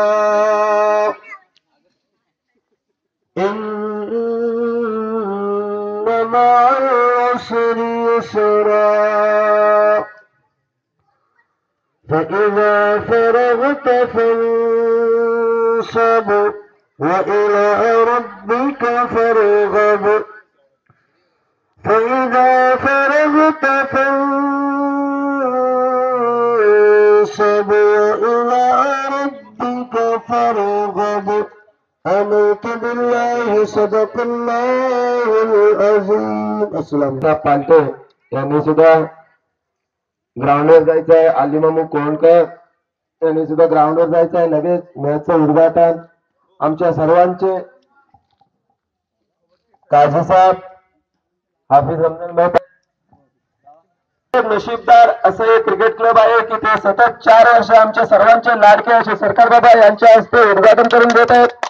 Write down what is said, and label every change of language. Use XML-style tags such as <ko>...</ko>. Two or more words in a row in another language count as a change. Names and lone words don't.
<ar>إن مع العسر يسرا فإذا فرغت فانصب وإلى ربك فارغب فإذا فرغت فانصب وإلى ربك فارغب آمنت بالله صدق الله العظيम.</ar> <mr>अस्सलाम पालटे यांनी सुद्धा ग्राउंडवर जायचं आहे. अलीमामू कोणकर यांनी सुद्धा ग्राउंडवर जायचं आहे. लगेच मॅचचं उद्घाटन आमच्या सर्वांचे काझी साहेब हाफिज रमजान भाई नशीबदार असं एक</mr> <en>cricket club</en> <mr>आहे की ते सतत 4 वर्ष आमच्या सर्वांचे लाडके असे सरकार बाबा यांच्या हस्ते उद्घाटन करून देत आहेत.</mr>